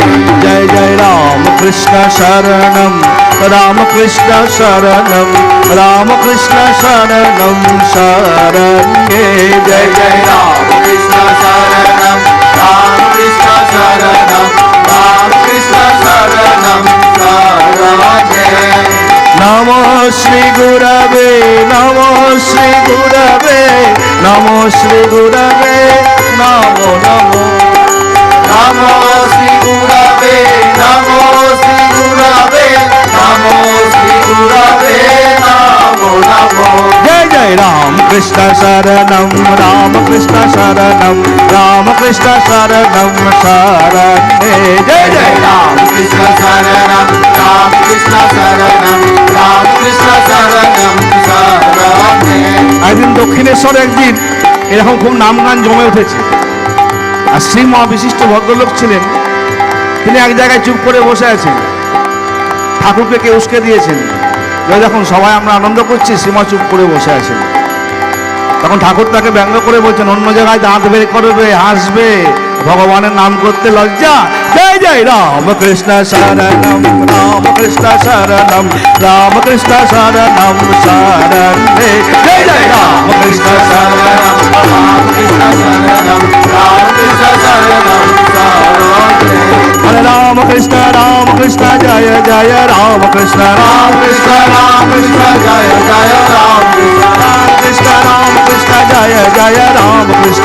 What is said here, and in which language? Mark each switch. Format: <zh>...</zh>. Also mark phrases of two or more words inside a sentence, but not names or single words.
<sa>जय जय राम कृष्ण शरणम राम कृष्ण शरणम राम कृष्ण शरणम शरण्ये। जय जय राम कृष्ण शरणम राम कृष्ण शरणम राम कृष्ण शरणम शरणे। नमो श्री गुरवे, नमो श्री गुरवे, नमो श्री गुरवे, नमो नमो नमो श्री गुरवे, नमो श्री गुरवे, नमो श्री गुरवे, नमो नमो। जय जय राम कृष्ण शरणम राम कृष्ण शरणम राम कृष्ण शरणम शरण्ये। जय जय राम कृष्ण शरणम राम कृष्ण शरणम राम कृष्ण शरणम शरणे।</sa> <bn>একদিন দক্ষিণেশ্বরে একদিন এরকম খুব নাম গান জমে উঠেছে, আর শ্রী মহাবিশিষ্ট ভদ্রলোক ছিলেন, তিনি এক জায়গায় চুপ করে বসে আছেন, ঠাকুরকে কে উস্কে দিয়েছেন। ওই দেখুন সবাই আমরা আনন্দ করছি, শ্রীমা চুপ করে বসে আছেন। তখন ঠাকুর তাকে ব্যঙ্গ করে বলছেন, অন্য জায়গায় দাঁত বের করবে, হাসবে, ভগবানের নাম করতে লজ্জা।</bn> <sa>জয় জয় রাম কৃষ্ণ শরণম রাম কৃষ্ণ শরণম রাম কৃষ্ণ শরণম শরণে। জয় জয় রাম কৃষ্ণ শরণম राम कृष्ण शरणम राम कृष्ण शरणम शरणे। हरे राम कृष्ण जय जय राम कृष्ण राम कृष्ण जय जय राम कृष्ण राम कृष्ण जय जय राम कृष्ण</sa>